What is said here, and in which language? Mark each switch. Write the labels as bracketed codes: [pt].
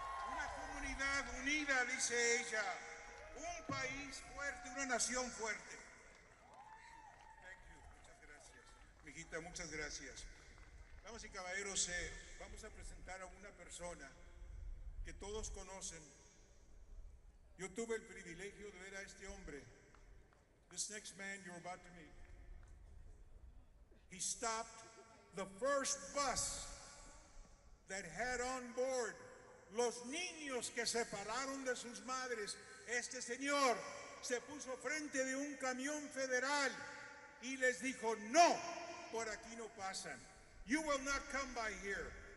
[es] Una comunidad unida, dice ella. Un país fuerte, una nación fuerte. [en] Thank you. [es] Muchas gracias. Mijita, muchas gracias. Damas y caballeros, vamos a presentar a una persona que todos conocen. Yo tuve el privilegio de ver a este hombre. [en] This next man you're about to meet. He stopped the first bus that had on board [es] los niños que se separaron de sus madres. Este señor se puso frente de un camión federal y les dijo, no, por aquí no pasan. [en] You will not come by here.